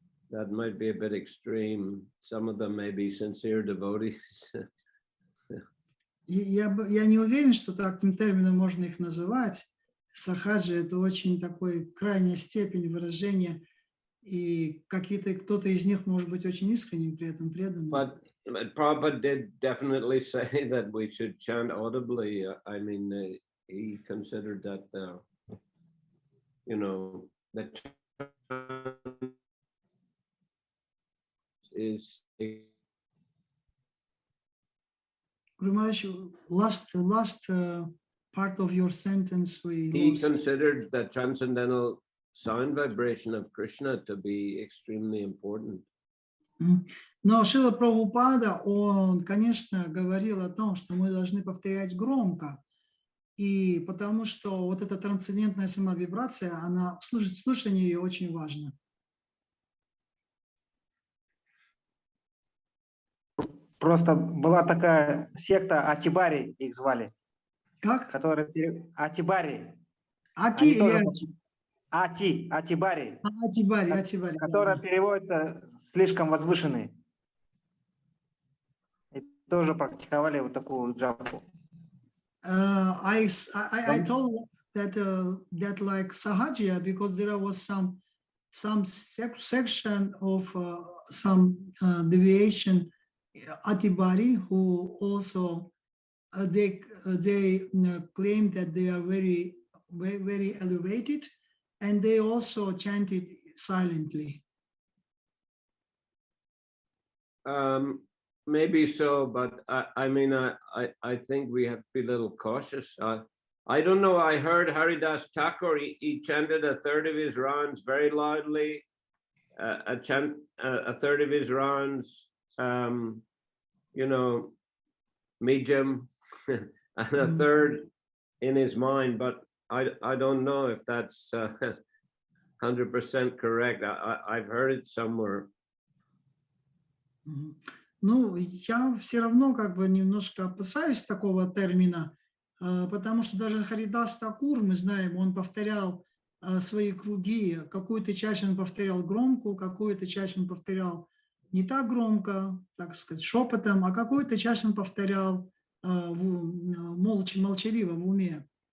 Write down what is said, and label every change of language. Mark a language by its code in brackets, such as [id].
[en] That might be a bit extreme. Some of them may be sincere devotees. [ru] Я не уверен, что таким термином можно их называть. Сахаджи – это очень такой крайняя степень выражения, и кто-то из них может быть очень искренним, при этом преданным. [en] But Prabhupada did definitely say that we should chant audibly. I mean, he considered that, you know, that is. Guru Maharaj, last part of your sentence we He lost. considered the transcendental sound vibration of Krishna to be extremely important. [ru] Но Шрила Прабхупада, он, конечно, говорил о том, что мы должны повторять громко, и потому что вот эта трансцендентная самовибрация, она слушание ее очень важно. Просто была такая секта Атибари, их звали. Как? Атибари. Атибари. Атибари. Которая переводится слишком возвышенный. И тоже практиковали вот такую джапу. [en] I told that like Sahajya, because there was some section of some deviation Atibari who also they claim that they are very elevated, and they also chanted silently. Maybe so, but I mean, I think we have to be a little cautious. I don't know. I heard Haridas Thakur, he chanted a third of his rounds very loudly, a third of his rounds, you know, medium, and a third in his mind. But I don't know if that's 100% correct. I've heard it somewhere. [ru] Ну, я все равно как бы немножко опасаюсь такого термина, потому что даже Харидас Такур, мы знаем, он повторял свои круги, какую-то часть он повторял громко, какую-то часть он повторял не так громко, так сказать, шепотом, а какую-то часть он повторял молчаливо в уме.